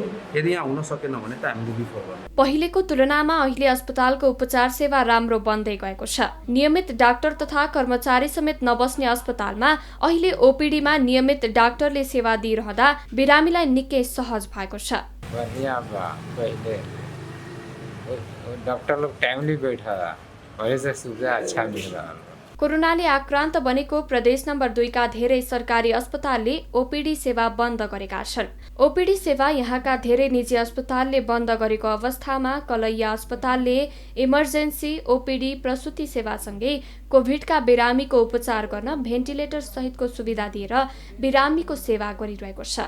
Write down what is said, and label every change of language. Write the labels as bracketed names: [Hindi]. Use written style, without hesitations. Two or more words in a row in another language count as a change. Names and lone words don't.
[Nepali] यदि यहाँ हुन सकेन भने त हामीले रिफर गर्छौँ। पहिलेको तुलनामा अहिले अस्पतालको उपचार सेवा राम्रो बन्दै गएको छ। नियमित डाक्टर तथा कर्मचारी समेत नबस्ने अस्पतालमा अहिले ओपीडीमा नियमित डाक्टरले सेवा दिइरहँदा बिरामीलाई निकै सहज भएको छ। [Hindi] डॉक्टर लोग टाइमली बैठा वजह से सुविधा अच्छा मिल रहा है। [Nepali] कोरोनाले आक्रान्त बनेको प्रदेश नम्बर 2 का धेरै सरकारी अस्पतालले ओपीडी सेवा बन्द गरेका छन्। ओपीडी सेवा यहाँका धेरै निजी अस्पतालले बन्द गरेको अवस्थामा कलैया अस्पतालले [English] emergency OPD [Nepali] प्रसुति सेवासँगै कोभिडका बिरामीको उपचार गर्न भेन्टिलेटर सहितको सुविधा दिएर बिरामीको सेवा गरिरहेको छ।